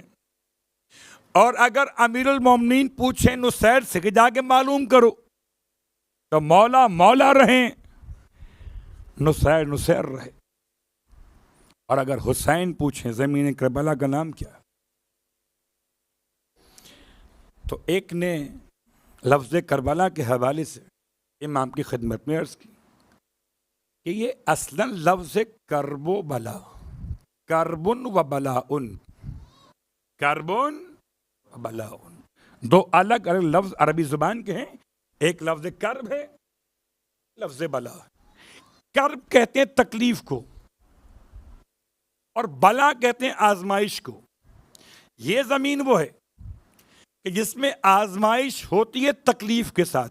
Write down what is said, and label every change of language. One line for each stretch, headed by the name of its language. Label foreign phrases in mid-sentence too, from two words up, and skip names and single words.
Urdu: اور اگر امیر المومنین پوچھیں نصیر سے کہ جا کے معلوم کرو تو مولا مولا رہیں، نصیر رہے. اور اگر حسین پوچھیں زمین کربلا کا نام کیا، تو ایک نے لفظ کربلا کے حوالے سے امام کی خدمت میں عرض کی کہ یہ اصلاً لفظ کرب و بلا،
Arabic: کربن و بلاؤن، کربن و بلاؤن،
Urdu: دو الگ الگ لفظ عربی زبان کے ہیں. ایک لفظ کرب ہے، لفظ بلا. کرب کہتے ہیں تکلیف کو اور بلا کہتے ہیں آزمائش کو. یہ زمین وہ ہے کہ جس میں آزمائش ہوتی ہے تکلیف کے ساتھ.